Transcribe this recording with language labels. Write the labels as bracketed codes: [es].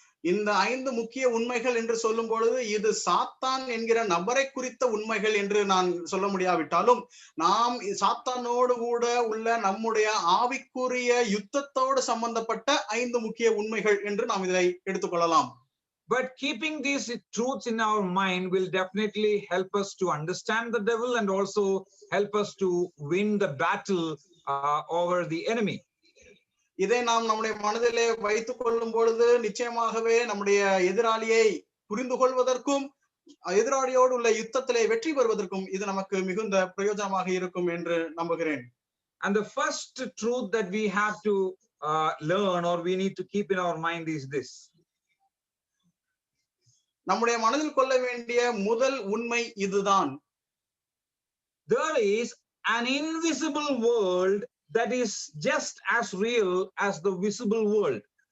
[ta] இந்த 5 முக்கிய உண்மைகள் என்று சொல்லும் பொழுது இது சாத்தான் என்கிற நபரை குறித்த உண்மைகள் என்று நான் சொல்ல முடியாவிட்டாலும் நாம் சாத்தானோடு கூட உள்ள நம்முடைய ஆவிக்குரிய யுத்தத்தோடு சம்பந்தப்பட்ட 5 முக்கிய உண்மைகள் என்று நாம் இதை எடுத்துக்கொள்ளலாம். [en] But keeping these truths in our mind will definitely help us to understand the devil and also help us to win the battle over the enemy. [ta] இதை நாம் நம்முடைய மனதிலே வைத்துக் கொள்ளும் பொழுது நிச்சயமாகவே நம்முடைய எதிராளியை புரிந்து கொள்வதற்கும் எதிராளியோடு உள்ள யுத்தத்திலே வெற்றி பெறுவதற்கும் இது நமக்கு மிகுந்த பிரயோஜனமாக இருக்கும் என்று நம்புகிறேன். [en] And the first truth that we have to learn or we need to keep in our mind is this. [ta] நம்முடைய மனதில் கொள்ள வேண்டிய முதல் உண்மை இதுதான். [en] There is an invisible world that is just as real as the visible world.